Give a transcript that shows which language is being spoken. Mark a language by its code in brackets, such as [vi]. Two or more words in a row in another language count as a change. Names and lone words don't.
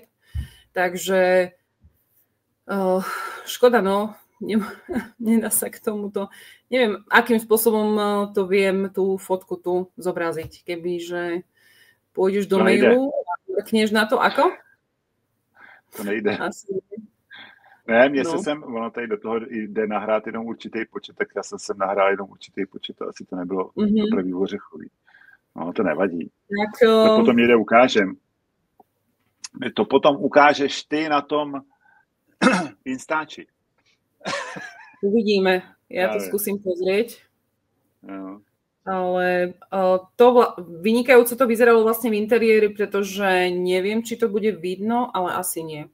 [sk] Takže škoda, no, nedá sa k tomuto. Neviem, akým spôsobom to viem tú fotku tu zobraziť. Kebyže pôjdeš do mailu a mrkneš na to, ako? To nejde. Asi. [cs] Ne, ono tady do toho jde nahrát jenom určitý počet, tak já jsem sem nahrál jenom určitý počet, to asi to nebylo opravdu ořechový. No, to nevadí. To potom někde ukážem. To potom ukážeš ty na tom Instači. [sk] Uvidíme. Ja to skúsim pozrieť. No. Ale vynikajúco to vyzeralo vlastne v interiéri, pretože neviem, či to bude vidno, ale asi nie.